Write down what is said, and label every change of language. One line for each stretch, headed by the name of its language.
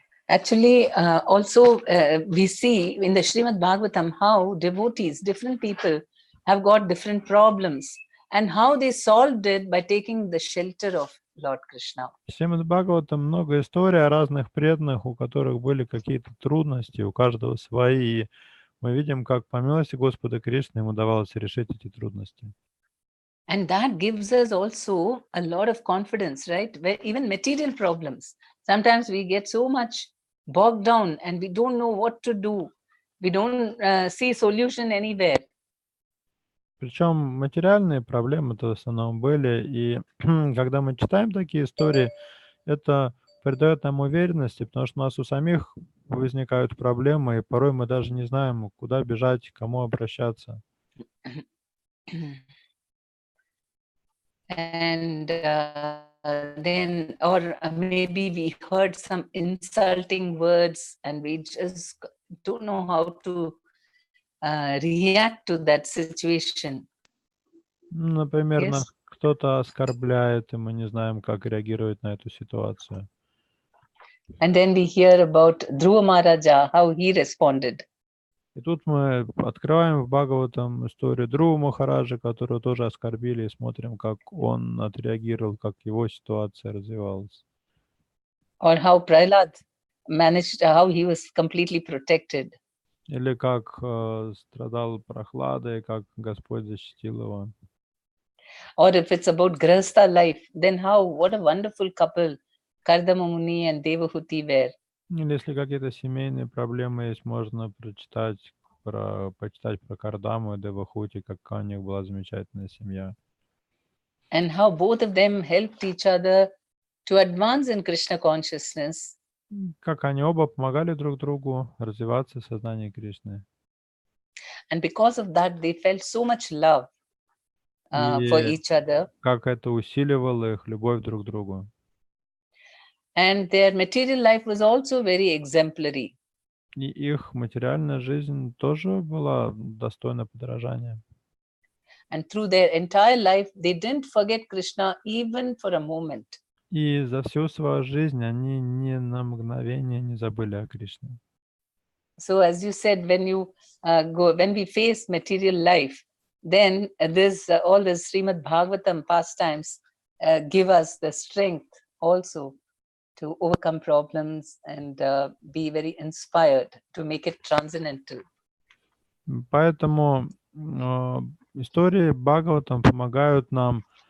English: Actually, also we see in the Srimad Bhagavatam how devotees, different people have got different problems and how they solved it by taking the shelter of Lord Krishna.
Russian: В Шримад Бхагаватам много историй о разных преданных, у которых были какие-то трудности, у каждого свои. И мы видим, как по милости Господа Кришны ему удавалось решить эти трудности.
English: And that gives us also a lot of confidence, right? Where even material problems, sometimes we get so much bogged down and we don't know what to do. We don't see solution anywhere.
Russian: Причем материальные проблемы-то в основном были, и когда мы читаем такие истории, это придает нам уверенности, потому что у нас у самих возникают проблемы, и порой мы даже не знаем, куда бежать, к кому обращаться.
English: And then, or maybe we heard some insulting words and we just don't know how to react to that situation.
Russian: Например,
English: Yes.
Russian: нас кто-то оскорбляет, и мы не знаем, как реагировать на эту ситуацию.
English: And then we hear about Dhruva Maharaja, how he responded.
Russian: И тут мы открываем в Бхагаватам историю Друва Махараджа, которого тоже оскорбили, и смотрим, как он отреагировал, как его ситуация развивалась.
English: Or how Prahlad managed, how he was completely protected.
Russian: Или как страдал Прохлада, и как Господь защитил его.
English: Or if it's about Grihastha life, then what a wonderful couple Kardama Muni and Devahuti were.
Russian: Или если какие-то семейные проблемы есть, можно почитать про Кардаму и Девахути, какая у них была замечательная семья.
English: And how both of them helped each other to advance in Krishna consciousness.
Russian: Как они оба помогали друг другу развиваться в сознании Кришны.
English: And because of that, they felt so much love for each other.
Russian: Как это усиливало их любовь друг к другу.
English: And their material life was also very exemplary.
Russian: И их материальная жизнь тоже была достойна подражания.
English: And through their entire life, they didn't forget Krishna even for a moment.
Russian: И за всю свою жизнь они ни на мгновение не забыли о Кришне.
English: So as you said, when we face material life, then all the Srimad Bhagavatam pastimes give us the strength also to overcome problems and be very inspired to make it transcendental.
Russian: Поэтому истории Бхагаватам помогают нам